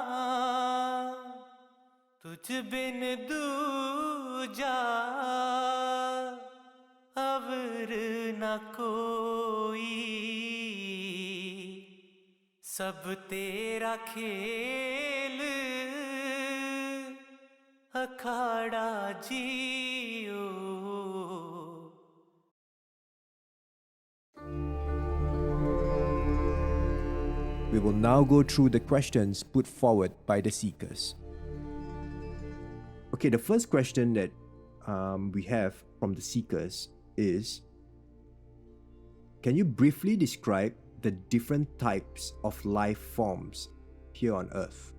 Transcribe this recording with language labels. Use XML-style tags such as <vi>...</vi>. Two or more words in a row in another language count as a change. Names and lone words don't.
<pa>ਤੁਝ ਬਿਨ ਦੂਜਾ ਅਵਰ ਨ ਕੋਈ ਸਭ ਤੇਰਾ ਖੇਲ ਅਖਾੜਾ ਜੀਓ.</pa> <en>We will now go through the questions put forward by the seekers. Okay, the first question that we have from the seekers is, can you briefly describe the different types of life forms here on Earth?</en>